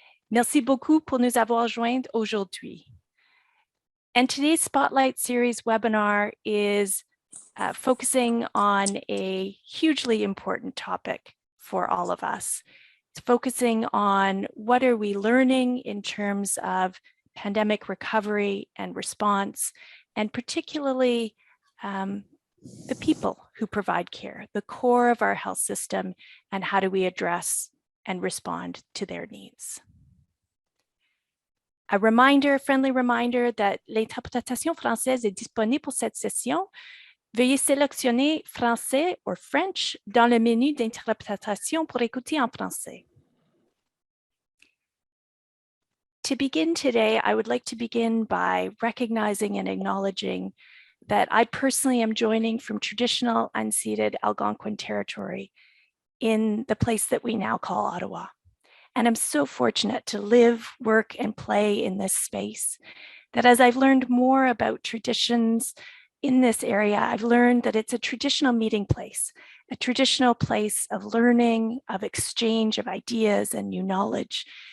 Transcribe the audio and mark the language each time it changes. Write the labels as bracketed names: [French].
[French] Merci beaucoup pour nous avoir joints aujourd'hui. [English] And today's Spotlight Series webinar is focusing on a hugely important topic for all of us. It's focusing on what are we learning in terms of pandemic recovery and response, and particularly the people who provide care, the core of our health system, and how do we address and respond to their needs. A friendly reminder that [French] l'interprétation française est disponible pour cette session. Veuillez sélectionner français [English] or French [French] dans le menu d'interprétation pour écouter en français. [English] To begin today, I would like to begin by recognizing and acknowledging that I personally am joining from traditional unceded Algonquin territory in the place that we now call Ottawa. And I'm so fortunate to live, work, and play in this space that as I've learned more about traditions in this area, I've learned that it's a traditional meeting place, a traditional place of learning, of exchange of ideas and new knowledge.